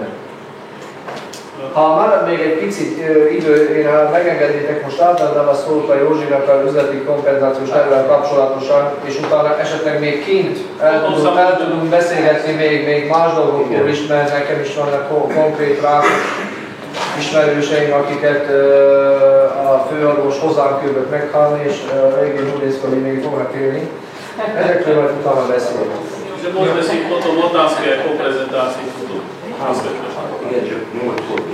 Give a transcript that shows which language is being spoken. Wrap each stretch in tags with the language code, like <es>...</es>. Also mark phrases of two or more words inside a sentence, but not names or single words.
<hu>Ha marad még egy picit idő, én ha megengednétek, most átadnám a szót a Józsinak az üzleti kompenzációs tervvel kapcsolatosan, és utána esetleg még kint el tudunk beszélgetni még más dolgokról is, mert nekem is vannak konkrét ismerőseim, akiket a főorvos hozzám küldött meghalni, és végén úgy néz ki, hogy még fognak élni. Ezekről majd utána beszélünk.</hu> <sk>Že môžeme si potom otázky ako prezentácii túto vysvetliť.</sk>